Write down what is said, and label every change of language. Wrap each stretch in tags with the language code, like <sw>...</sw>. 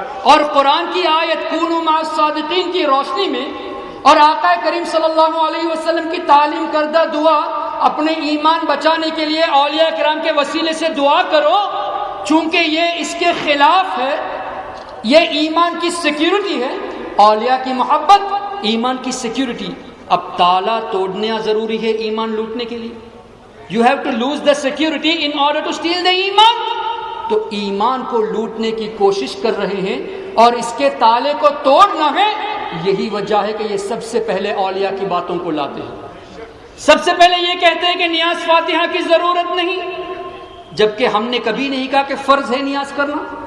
<ur>اور قرآن کی آیت کونوا مع الصادقین کی روشنی میں اور آقا کریم صلی اللہ علیہ وسلم کی تعلیم کردہ دعا اپنے ایمان بچانے کے لیے اولیاء کرام کے وسیلے سے دعا کرو، چونکہ یہ اس کے خلاف ہے، یہ ایمان کی سیکیورٹی ہے. اولیاء کی محبت ایمان کی سیکیورٹی. اب تالا توڑنا ضروری ہے ایمان لوٹنے کے لیے.</ur> <en>You have to lose the security in order to steal the ایمان.</en> <ur>تو ایمان کو لوٹنے کی کوشش کر رہے ہیں اور اس کے تالے کو توڑنا ہے. یہی وجہ ہے کہ یہ سب سے پہلے اولیاء کی باتوں کو لاتے ہیں، سب سے پہلے یہ کہتے ہیں کہ نیاز فاتحہ کی ضرورت نہیں، جبکہ ہم نے کبھی نہیں کہا کہ فرض ہے نیاز کرنا.</ur>